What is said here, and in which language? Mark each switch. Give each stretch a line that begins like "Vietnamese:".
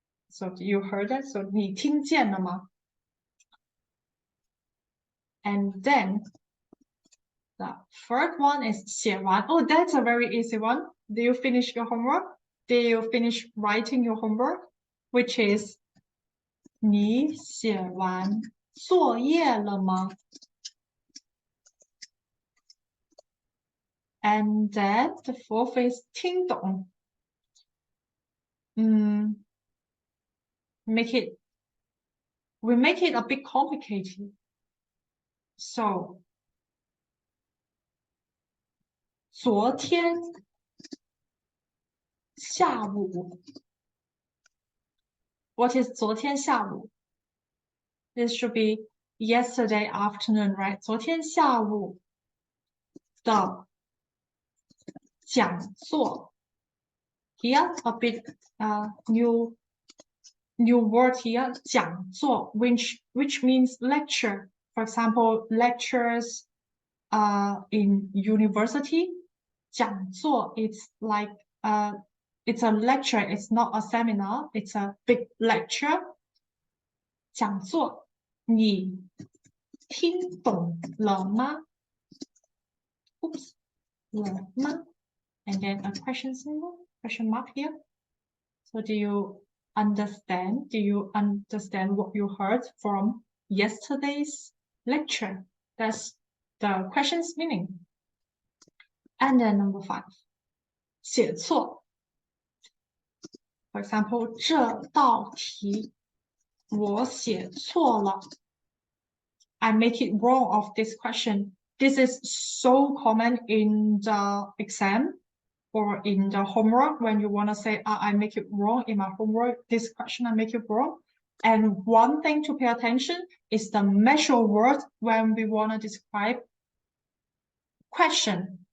English: So you heard that? So
Chinese: 你听见了吗?
English: And then the third one is 写完. Oh, that's a very easy one. Did you finish your homework? Did you finish writing your homework? Which is
Chinese: 你写完作业了吗?
English: And then the fourth is 听懂. We make it a bit complicated. So
Chinese: 昨天下午
English: What is 昨天下午? This should be yesterday afternoon, right?
Chinese: 昨天下午的讲座
English: Here a bit new word here 讲座 which means lecture. For example, lectures in university 讲座 it's like it's a lecture, it's not a seminar, it's a big lecture.
Chinese: 讲座你听懂了吗?
English: Oops, 了吗? And then a question symbol, question mark here. So do you understand? Do you understand what you heard from yesterday's lecture? That's the question's meaning. And then number 5, 写错. For example,
Chinese: 这道题我写错了.
English: I make it wrong of this question. This is so common in the exam or in the homework when you want to say, I make it wrong in my homework. This question I make it wrong. And one thing to pay attention is the measure word when we want to describe question.